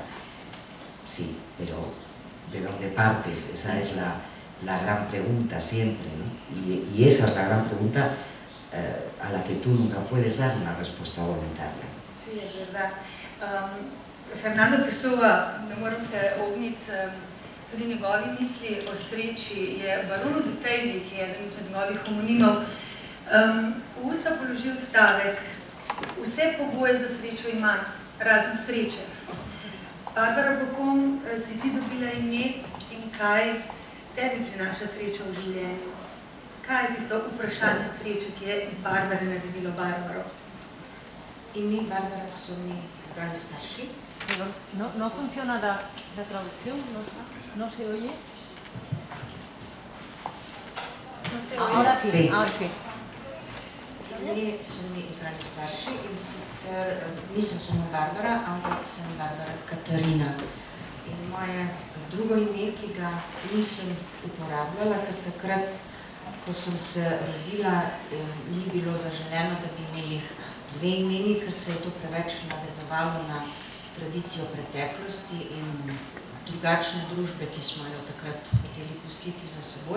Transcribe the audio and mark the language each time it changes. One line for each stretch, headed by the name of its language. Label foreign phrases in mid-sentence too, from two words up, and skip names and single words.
Spanish: Sí, pero ¿de dónde partes? Esa es la gran pregunta siempre, ¿no? Y esa es la gran pregunta a la que tú nunca puedes dar una respuesta voluntaria. Sí, es verdad.
Slovenian: Fernando Pessoa, ne moram se ogniti tudi njegovi misli o sreči, je Baron de Tejli, ki je eden izmed njegovih homoninov, v usta položil stavek: vse pogoje za srečo imam, razen sreče. Barbara, po kom si ti dobila ime in kaj tebi prinaša sreča v življenju? Kaj je tisto vprašanje sreče, ki je iz Barbare naredilo Barbaro? Ime Barbara so mi izbrali starši.
Spanish: No funciona la traducción, no se oye. No se oye. Ahora sí, ahora sí.
Slovenian: Ime so mi izbrali starši in sicer nisem samo Barbara, ampak sem Barbara Katarina. In moje drugo ime, ki ga nisem uporabljala, ker takrat, ko sem se rodila, ni bilo zaželeno, da bi imeli dve imeni, ker se je to preveč navezovalo na tradicijo preteklosti in drugačne družbe, ki smo jo takrat hoteli pustiti za seboj.